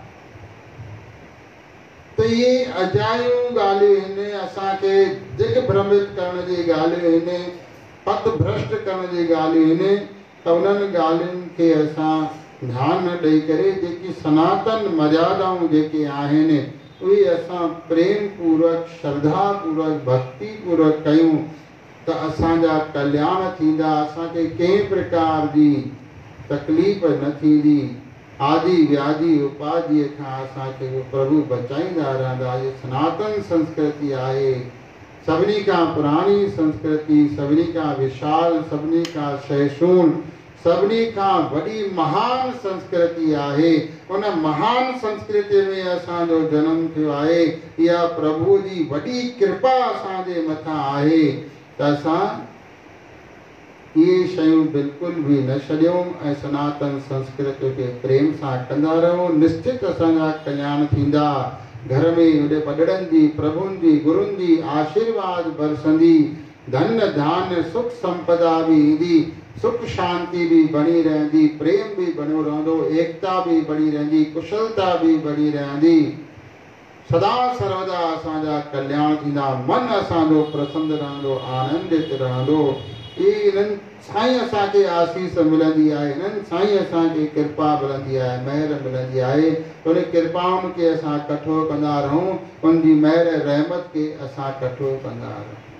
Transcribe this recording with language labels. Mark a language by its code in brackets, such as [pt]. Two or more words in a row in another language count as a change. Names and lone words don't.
[sd] त इहे अजायूं ॻाल्हियूं आहिनि, असांखे दिग्भ्रमित करण जी ॻाल्हियूं आहिनि, पथ भ्रष्ट करण जी ॻाल्हियूं आहिनि। त उन्हनि ॻाल्हियुनि खे असां ध्यानु न ॾेई करे जेकी सनातन मर्यादाऊं जेके आहिनि उहे असां प्रेम पूर्वक, श्रद्धा पूर्वक, भक्ति पूर्वक कयूं त असांजा कल्याण थींदा, असांखे कंहिं प्रकार जी तकलीफ़ न थींदी। आदि व्याधि उपाधिअ खां असांखे प्रभु बचाईंदा रहंदा। इहा सनातन संस्कृति आहे, सभिनी खां पुराणी संस्कृति, सभिनी खां विशाल, सभिनी खां सहिष्णु, सभिनी खां वॾी महान संस्कृति आहे। उन महान संस्कृति में असांजो जनम थियो आहे। इहा प्रभु जी वॾी कृपा असांजे मथां आहे त असां इहे शयूं बिल्कुलु बि न छॾियूं ऐं सनातन संस्कृति खे प्रेम सां कंदा रहूं। निश्चित असांजा कल्याण थींदा। घर में वॾे वॾड़नि जी, प्रभुनि जी, गुरुनि जी आशीर्वाद बरसंदी। धन धान्य सुख संपदा बि ईंदी, सुख शांति भी बनी रहंदी, प्रेम भी बनो रहंदो, एकता भी बनी रहंदी, कुशलता भी बनी रहंदी। सदा सर्वदा असांजा कल्याण थींदा, मन असांजो प्रसन्न रहंदो, आनंदित रहंदो। इन्हनि साईं असांखे आसीस मिलंदी आहे, इन्हनि साईं असांखे कृपा मिलंदी आहे, महर मिलंदी आहे। उन कृपाउनि खे असां कठो कंदा रहूं, उनजी महर रहमत खे असां कठो कंदा रहूं।